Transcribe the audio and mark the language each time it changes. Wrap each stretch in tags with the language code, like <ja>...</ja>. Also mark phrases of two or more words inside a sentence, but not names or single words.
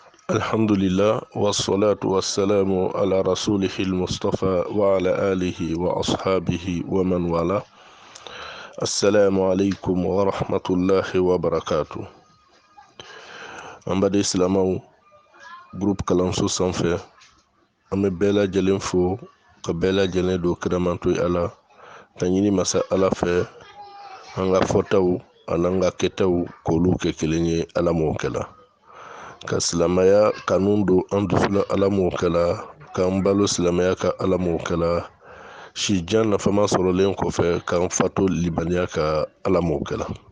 <ar>الحمد لله والصلاة والسلام على رسوله المصطفى وعلى آله وأصحابه ومن والاه. السلام عليكم ورحمة الله وبركاته.</ar> <bm>Ambade Islamau groupe Kalanso sanfɛ an bɛ bɛɛ lajɛlen fo ka bɛɛ lajɛlen don kiramantoyi ala ka ɲini masa ala fɛ an ka fɔtaw an'an ka kɛtaw k'olu kɛ kelen ye ala m'o kɛla ka silamɛya kanu don an dusula ala m'o kɛla k'an balo silamɛya ka ala m'o kɛla sijan nafama sɔrɔlen kɔfɛ k'an fato libaniya ka ala m'o kɛla.</bm>